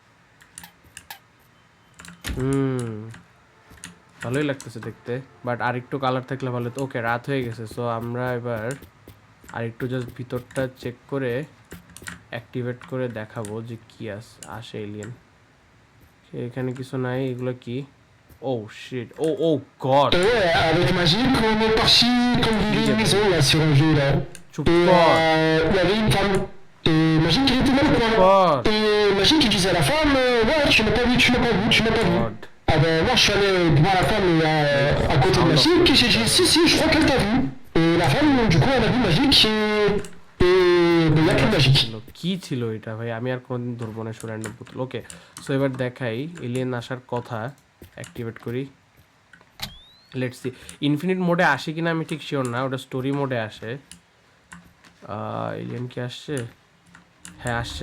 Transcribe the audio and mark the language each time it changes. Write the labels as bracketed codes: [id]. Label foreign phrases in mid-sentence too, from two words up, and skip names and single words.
[bn] ভালোই লাগতেছে দেখতে, বাট আরেকটু কালার থাকলে ভালো তো। ওকে, রাত হয়ে গেছে, সো আমরা এবার আরেকটু জাস্ট ভিতরটা চেক করে অ্যাক্টিভেট করে দেখাবো যে কি আসে এলিয়েন। এখানে কিছু নাই, এগুলো কি? [en] oh shit, oh god! [fr] Et ouais, avec Magic, on est parti comme des liaisons là sur un jeu là. [bn] চুপ [fr] Et [bn] কর, [fr] il y avait une femme. Et Magic il était mal au coin. [bn] কর। [fr] Et Magic il disait à la femme ouais, tu m'as pas vu, tu m'as pas vu, tu m'as pas vu. [en] God. [fr] Ah ben moi je suis allé voir la femme à côté de Magic et j'ai dit si je crois qu'elle t'a vu. Et la femme du coup elle a vu Magic et il y a plus Magic. [bn] কি ছিল এটা ভাই? আমি আর কোনোদিন ধরবো না র্যান্ডম পুতুল। ওকে, সো এবার দেখাই এলিয়েন আসার কথা, অ্যাক্টিভেট করি। [en] let's see [bn] ইনফিনিট মোডে আসে কিনা আমি ঠিক শিওর না, ওটা স্টোরি মোডে আসে। এলিয়েন কি আসছে? হ্যাঁ, আসছে।